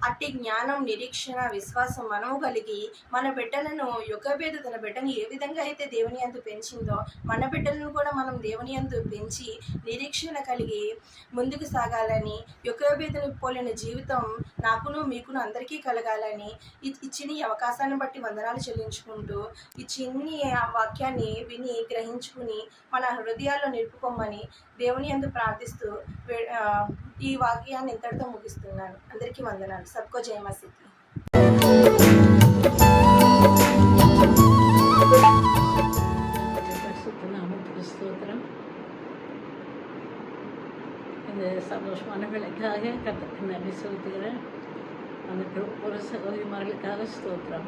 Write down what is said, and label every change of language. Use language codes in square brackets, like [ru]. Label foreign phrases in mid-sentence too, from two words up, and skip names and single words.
[te] అట్టి జ్ఞానం, నిరీక్షణ, విశ్వాసం మనము కలిగి మన బిడ్డలను యొకోబేదు తన బిడ్డను ఏ విధంగా అయితే దేవుని యందు పెంచిందో మన బిడ్డలను కూడా మనం దేవుని యందు పెంచి నిరీక్షణ కలిగి ముందుకు సాగాలని, యొకోబేదుని పోలిన జీవితం నాకును మీకును అందరికీ కలగాలని ఇచ్చిన ఈ అవకాశాన్ని బట్టి వందనాలు చెల్లించుకుంటూ ఈ చిన్ని వాక్యాన్ని విని గ్రహించుకుని మన హృదయాల్లో నిలుపుకోమని దేవుని యందు ప్రార్థిస్తూ ఈ వాక్యాన్ని ఇంతటితో ముగిస్తున్నాను. అందరికీ వందనాలు. [hi] सबको जय मसीद. [ta] நாமத்துக்கு ஸ்தோத்திரம். இந்த சந்தோஷமான வேலைக்காக கர்த்தருக்கு நன்றி செலுத்துகிறேன். அந்த ஒரு சகோதரிமார்களுக்காக ஸ்தோத்திரம்.